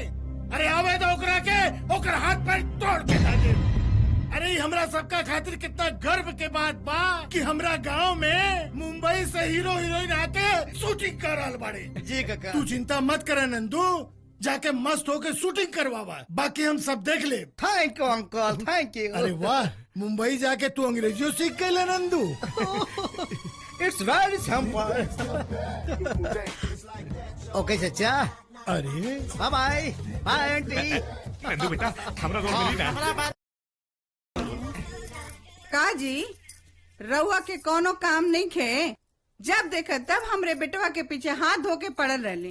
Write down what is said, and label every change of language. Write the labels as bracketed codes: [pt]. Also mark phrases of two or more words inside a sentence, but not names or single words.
[bho] अरे आवे तो ओकरा के ओकर हाथ पैर तोड़ के दे। अरे हमरा सबका खातिर कितना गर्व के बात बा कि हमरा गांव में मुंबई से [en] hero heroine [bho] आके शूटिंग कर रहल बाड़े। जी काका। तू चिंता मत करे नंदू, जाके मस्त होके शूटिंग करवावा, बाकी हम सब देख ले। [en] Thank you uncle, thank you. अरे वाह, मुंबई जाके तू अंग्रेजी सीख गई ले नंदू। It's very simple. Okay चचा। [bho] अरे [en] Bye bye bye aunty. [bho] नंदू बेटा हमरा रोल मिली ना। का जी रउआ के कोनो काम नहीं खे, जब देखा तब हमरे बेटवा के पीछे हाथ धो के पड़ल रहली।